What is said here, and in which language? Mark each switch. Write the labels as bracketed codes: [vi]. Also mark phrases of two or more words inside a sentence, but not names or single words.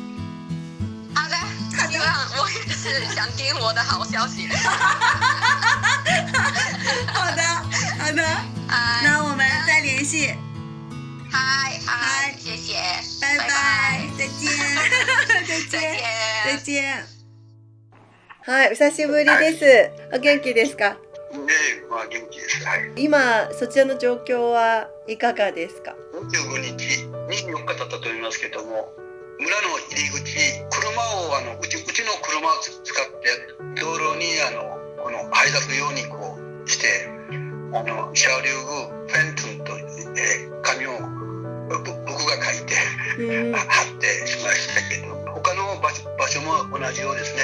[zh] 好的，我也是想听我的好消息。好的，那我们再联系。嗨，谢谢，拜拜，再见。 [ja] はい、お久しぶりです。お元気ですか？元気です。はい。今そちらの状況はいかがですか？25日、24日だったと思いますけども、村の入り口、車をうちの車を使って道路にこの配達用にこうして車両フェンスと紙を僕が書いて貼ってしまいましたけど、他の場所も同じようですね。